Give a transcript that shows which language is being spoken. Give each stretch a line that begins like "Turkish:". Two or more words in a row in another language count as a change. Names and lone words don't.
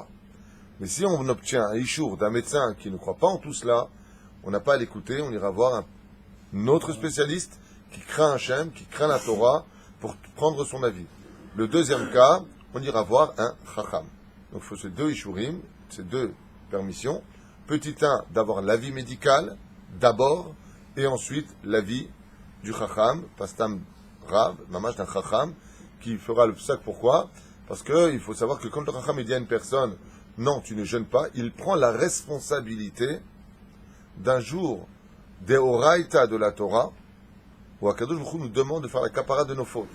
French: Mais si on obtient un ishour d'un médecin qui ne croit pas en tout cela, on n'a pas à l'écouter, on ira voir un autre spécialiste qui craint Hachem, qui craint la Torah, pour prendre son avis. Le deuxième cas, on ira voir un chacham. Donc il faut ces 2 ishurim, ces 2 permissions. Petit 1, d'avoir l'avis médical, d'abord, et ensuite l'avis du chacham, pastam rav, mamash d'un chacham, qui fera le psak. Pourquoi? Parce qu'il faut savoir que quand le chacham dit à une personne, non, tu ne jeûnes pas, il prend la responsabilité d'un jour des oraïta de la Torah, où
Hebrew: הקדוש ברוך הוא
French: nous demande de faire la kapara de nos fautes.